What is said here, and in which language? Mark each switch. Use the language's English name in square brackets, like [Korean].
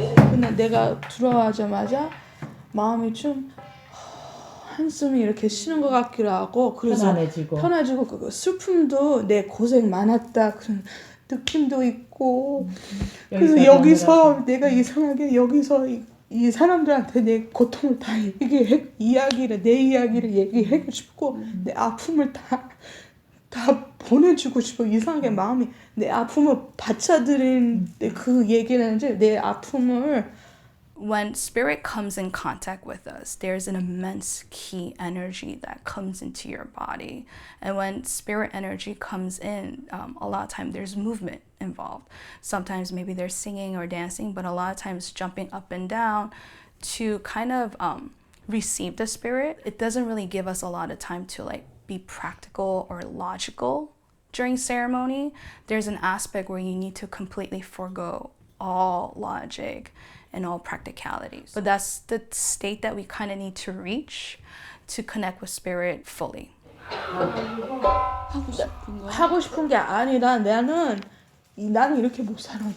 [Korean] 근데 내가 들어가자마자 마음이 좀 한숨이 이렇게 쉬는 것 같기도 하고, 그래서 편해지고 그 슬픔도 내 고생 많았다 그런 느낌도 있고, 그래서 여기서 내가 이상하게 여기서 이 사람들한테 내 고통을 다 내 이야기를 얘기하고 싶고, 내 아픔을 다 보내주고 싶어. 이상하게 마음이 내 아픔을 받쳐들인 그 얘기를 하는지 내 아픔을. [English] When spirit comes in contact with us, there's an immense key energy that comes into your body. And when spirit energy comes in, a lot of times there's movement involved. Sometimes maybe they're singing or dancing, but a lot of times jumping up and down to kind of receive the spirit. It doesn't really give us a lot of time to like be practical or logical during ceremony. There's an aspect where you need to completely forego all logic and all practicalities. But that's the state that we kind of need to reach to connect with spirit fully. [Korean] 하고 싶은 게 아니라 나는 이렇게 못 살아.